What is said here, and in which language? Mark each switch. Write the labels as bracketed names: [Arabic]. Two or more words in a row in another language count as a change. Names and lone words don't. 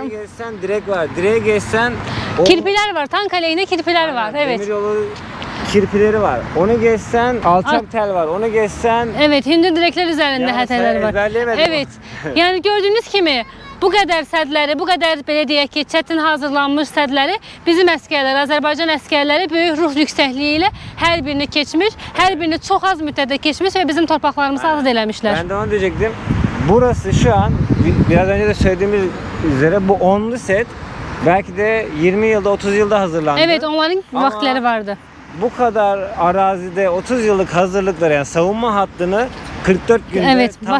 [Turkish] Mayın geçsen direk var. Direğe geçsen Kirpiler var. Tank aleyhine kirpiler var. Evet. Demir yolu kirpileri var. Onu geçsen alçak tel var. Onu geçsen Evet. Hündür direkler üzerinde Ya HT'ler sen var. ezberleyemedin [Azerbaijani] Evet. Yani gördüğünüz kimi [Turkish] bu kadar [Azerbaijani] sədləri, [Turkish] bu kadar [Azerbaijani] belə deyək ki, çətin hazırlanmış sədləri bizim əsgərlər, Azərbaycan əsgərləri böyük ruh yüksəkliyi ilə hər birini keçmiş, hər birini çox az müddətdə keçmiş ve bizim torpaqlarımızı azad eləmişlər. [Turkish] ben de onu diyecektim. Burası şu an biraz önce de söylediğimiz üzere bu 10'lu set belki de 20 yılda 30 yılda hazırlandı. Evet, onların Ama [Azerbaijani] vaxtları vardı. [Turkish] Bu kadar arazide 30 yıllık hazırlıkları yani savunma hattını 44 günde Evet, Vatan